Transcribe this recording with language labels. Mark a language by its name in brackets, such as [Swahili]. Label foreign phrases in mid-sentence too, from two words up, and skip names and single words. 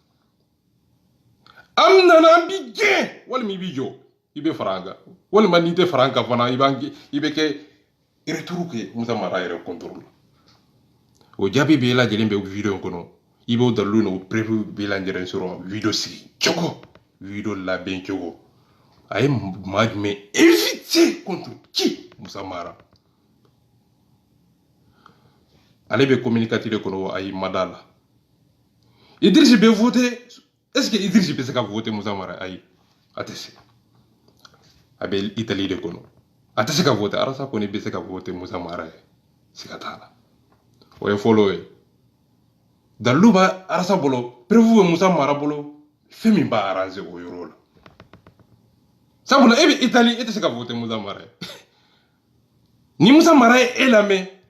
[Bambara] an nana an b'i gɛn walima i b'i jɔ i bɛ fara an kan walima n'i tɛ fara an kan fana i bɛ kɛ retour kɛ Musa Mara yɛrɛ contrôle o jaabi bɛɛ lajɛlen bɛ video kɔnɔ i b'o dalilu n'o preuve bɛɛ lajɛlen sɔrɔ video sigi cogo video labɛn cogo a ye maa jumɛn [French] invité contre qui [Bambara] Musa Mara ale bɛ communicateur de kɔnɔ ayi ma da la Idriss bɛ voté [French] est-ce que [Bambara] Idriss bɛ se ka voté Musa Mara ayi a tɛ se a bɛ Italie de kɔnɔ a tɛ se ka voté Arasa kɔni bɛ se ka voté Musa Mara ye siga t'a la o ye fɔlɔ ye dalilu b'a Arasa bolo preuve bɛ Musa Mara bolo fɛn min b'a arrangé o yɔrɔ la sabula e bɛ Italie e tɛ se ka voté Musa Mara ye ni Musa Mara ye e lamɛn